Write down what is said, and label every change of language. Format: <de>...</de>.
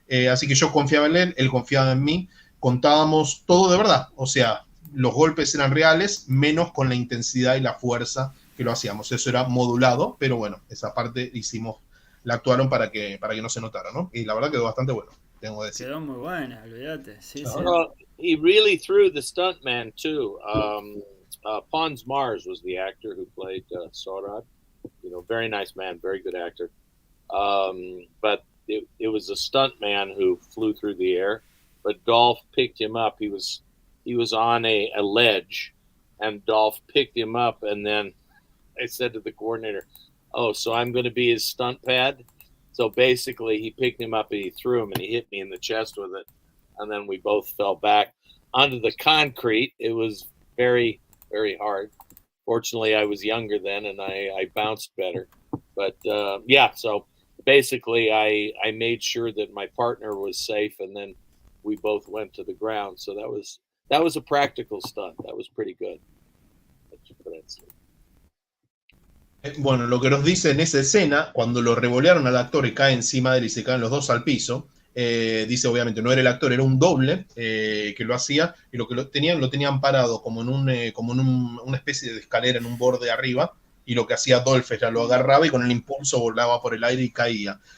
<es>Así que yo confiaba en él confiaba en mí, contábamos todo de verdad, o sea, los golpes eran reales, menos con la intensidad y la fuerza que lo hacíamos. Eso era modulado, pero bueno, esa parte la actuaron para que no se notara, ¿no? Y la verdad quedó bastante bueno, tengo que decir. Quedó muy buena, olvídate. Sí, sí.</es> <en>Well, he really threw the stuntman too. Pons Mars was the actor who played Sorad. Very nice man, very good actor. But it was a stuntman who flew through the air, but Dolph picked him up. He was on a ledge, and Dolph picked him up, and then I said to the coordinator, "Oh, so I'm going to be his stunt pad?" So basically, he picked him up and he threw him, and he hit me in the chest with it, and then we both fell back onto the concrete. It was very, very hard. Fortunately, I was younger then, and I bounced better. But so basically, I made sure that my partner was safe, and then we both went to the ground. So that was a practical stunt. That was pretty good.</en> <es>Bueno, lo que nos dice en esa escena, cuando lo revolearon al actor y cae encima de él y se caen los dos al piso, Dice, obviamente, no era el actor, era un doble que lo hacía, y lo tenían parado como en una especie de escalera en un borde arriba, y lo que hacía Dolph era lo agarraba y con el impulso volaba por el aire y caía.</es>